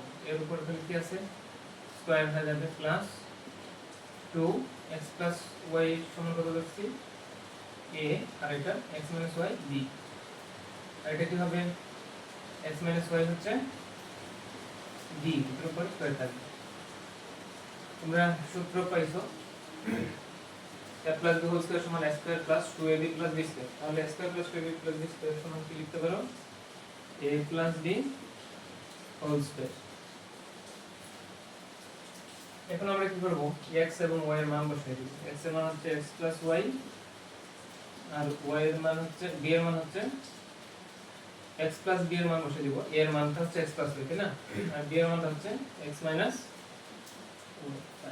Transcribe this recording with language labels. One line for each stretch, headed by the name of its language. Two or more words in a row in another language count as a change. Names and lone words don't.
Bangla: এর উপর তাহলে কি আছে? স্কয়ার হয়ে যাবে প্লাস
English: 2x plus y
Bangla: সমান কত লিখছি? a, আর এটা
English: x minus y b।
Bangla: আর এটা কি হবে?
English: x minus y
Bangla: হচ্ছে b, এর উপর স্কয়ার থাকবে। তোমরা সূত্র পাইছো
English: a plus b whole square
Bangla: সমান
English: a square plus 2ab plus b square।
Bangla: তাহলে
English: a square plus 2ab plus b square
Bangla: সমান কি লিখতে পারো?
English: a plus b whole square।
Bangla: এখন আমরা কি করব? x এবং y এর মান বসাই দিব। x এর মান হচ্ছে
English: x plus y,
Bangla: আর y এর মান হচ্ছে b এর মান হচ্ছে
English: x plus b
Bangla: এর মান বসাই দিব। a এর মানটা হচ্ছে
English: x plus y,
Bangla: তাই না? আর b এর মানটা হচ্ছে
English: x minus y।